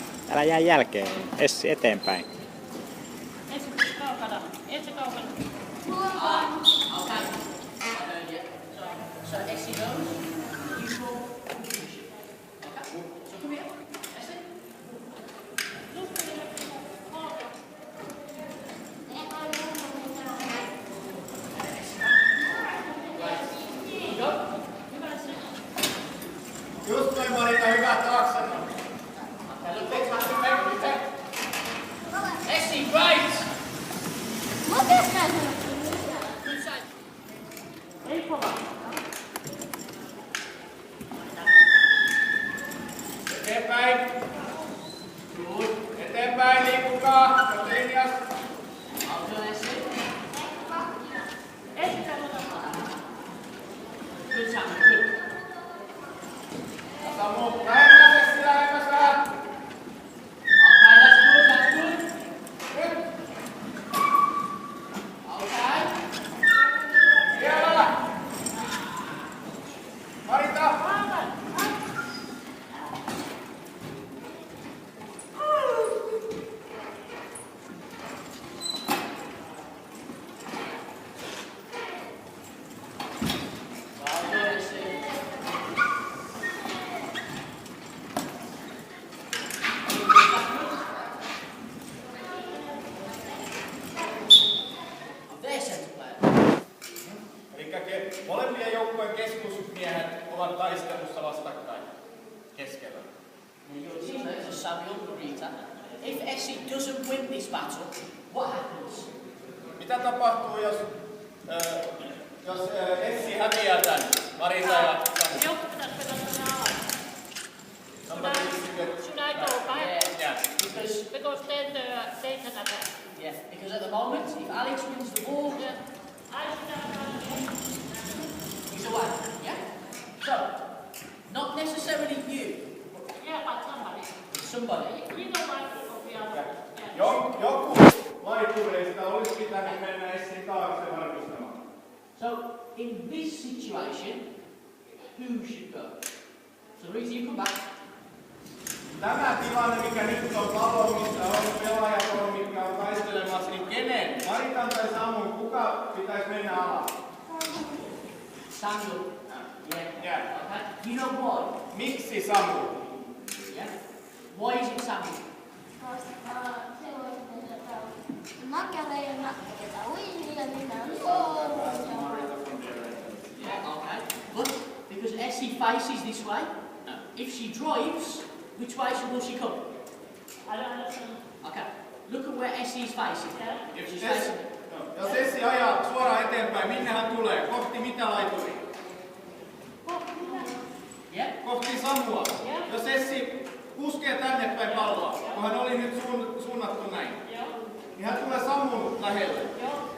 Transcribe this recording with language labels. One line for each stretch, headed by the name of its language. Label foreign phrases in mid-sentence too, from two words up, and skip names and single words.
Finnish: Älä jää jälkeen. Essi eteenpäin. Essi kaukana. Essi kaukana.
English: Okay. So Essie goes. You go. Okay. So come here. Essie. Go.
Finnish: Just noin Marita, hyvä taakse.
English: Essie, right. Good side.
Finnish: Ei kova. Eteenpäin. Good. Eteenpäin, liikkukaa. Kohti linjasta.
English: I'll do Essie.
Finnish: Essi kaukana.
English: Good time. Good.
Finnish: Samu, lähemmäs Essi, lähemmäs vähän.
English: Okay, that's good. That's good.
Finnish: Nyt.
English: Okay.
Finnish: Vielä. Marita.
English: I'll do Essie. There's centre player.
Finnish: Elikkä molempien joukkojen keskusmiehet ovat taistelussa vastakkain keskellä.
English: Your teammates are Samuel and Rita. If Essie doesn't win this battle, what happens?
Finnish: Mitä tapahtuu, jos Essi häviää tän? Marita ja Samu. Joku pitäisi pelata nää alas.
English: Somebody needs to get... Should I go back? Yeah. Because then they can attack. Yeah, because at the moment, if Alex wins the ball, I should have done it. he's away. Yeah. So, not necessarily you, Yeah, but somebody. somebody. You know why people we are. Yeah.
Finnish: Joku laitureista olisi pitänyt mennä Essin taakse varmistamaan.
English: So, in this situation, who should go? So, Rita, you come back.
Finnish: Tämä tilanne, mikä nyt on pallo, missä on pelaajat, mitkä on taistelemassa, niin kenen? Maritan tai Samun, kuka pitäisi mennä alas?
English: Samuel. Yeah. Yeah. Okay. You know why?
Finnish: Miksi Samu?
English: Yeah. Why is it Samuel? Yeah. Okay. But because Essie faces this way, if she drives, which way will she come? I don't understand. Okay. Look at where Essie is facing. Yeah. She's Essi, facing.
Finnish: jos Essi ajaa suoraan eteenpäin, minne hän tulee? Kohti mitä laituria?
English: Yeah.
Finnish: Kohti Samua. Jos Essi puskee tänne päin palloa, kun hän oli nyt suunnattu näin, Joo. niin hän tulee Samun lähelle. Joo.